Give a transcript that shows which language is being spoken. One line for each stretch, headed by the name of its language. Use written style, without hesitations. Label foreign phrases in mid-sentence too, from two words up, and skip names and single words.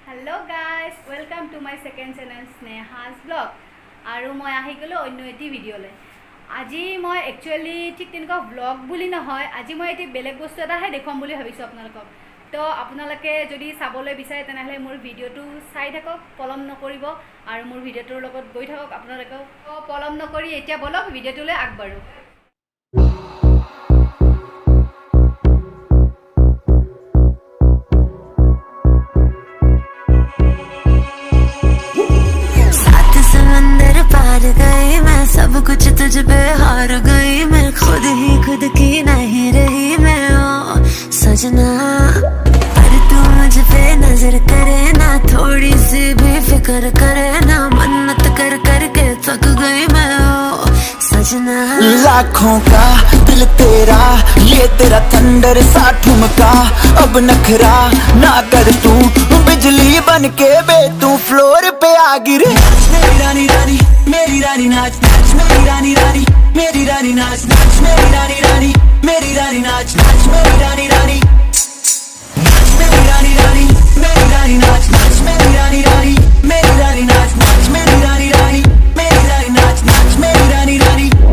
English: hello guys welcome to my second channel
Assamese: স্নেহাজ ব্লগ আৰু মই আহি গলো অন্য এটি ভিডিঅ'লৈ আজি মই এক্সুৱেলি ঠিক তেনেকা ব্লগ বুলি নহয় আজি মই এটি বেলেগ বস্তু এটাহে দেখুৱাম বুলি ভাবিছো আপোনালোকক তো আপোনালোকে যদি চাবলৈ বিচাৰে তেনেহলে মোৰ ভিডিঅ'টো চাই থাকক পলম নকৰিব আৰু মোৰ ভিডিঅ'টোৰ লগত গৈ থাকক আপোনালোকে পলম নকৰি এতিয়া বোলক ভিডিঅ'টোলৈ আগবাঢ়ো।
Hindi: सब कुछ तुझ पे हार गई मैं खुद ही खुद की नहीं रही मैं ओ सजना पर तू मुझ पे नजर करे ना थोड़ी सी भी फिक्र करे ना मन्नत कर कर के थक गई मैं ओ सजना। लाखों का दिल तेरा ये तेरा थंडर सा ठुमका अब नखरा ना कर तू बिजली बन के बे तू फ्लोर पे आ गिरे। मेरी रानी रानी मेरी रानी नाच नाच मेरी रानी रानी मेरी रानी नाच नाच मेरी रानी रानी मेरी रानी नाच नाच मेरी रानी रानी नाच मेरी रानी रानी मेरी रानी नाच नाच मेरी रानी रानी मेरी रानी नाच नाच मेरी रानी रानी मेरी रानी नाच नाच मेरी रानी रानी।